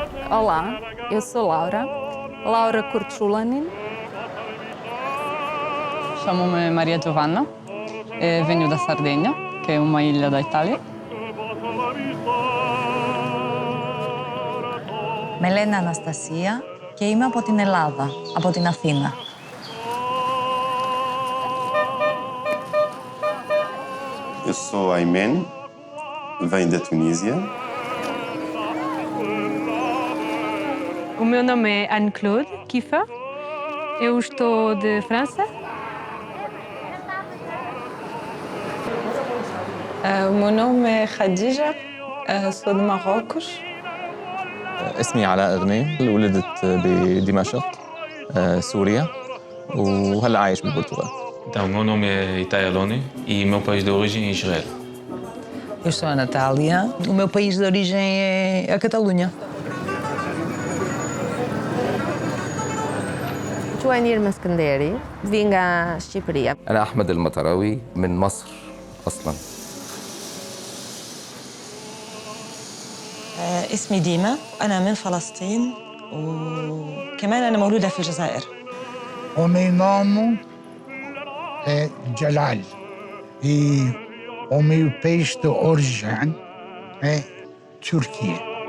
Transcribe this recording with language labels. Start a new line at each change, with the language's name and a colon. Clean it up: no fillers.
Portuguese: Olá, eu sou Laura Kurtulanin. Chamo-me Maria Giovanna e venho da Sardegna, que é uma ilha da Itália.
Greek: Με λένε Αναστασία και είμαι από την Ελλάδα, από την Αθήνα.
Portuguese: Eu sou Aymen, venho da Tunísia. O meu nome é Anne-Claude Kiefer. Eu estou de França. O meu nome é Khadija, sou de Marrocos.
Arabic: اسمي علاء غنيم، ولدت بدمشق سوريا وهلا عايش بالبرتغال.
Portuguese: Então, o meu nome é Itai Aloni e o meu país de origem é Israel. Eu sou a Natália. O meu país de origem é a Catalunha. جوانير مسكندري فينغا شيبرية.
Arabic: أنا أحمد المطراوي من مصر أصلاً. اسمي ديما، أنا من فلسطين وكمان أنا مولودة في الجزائر.
Portuguese: O meu nome é Jalal e o meu país de origem é Turquia.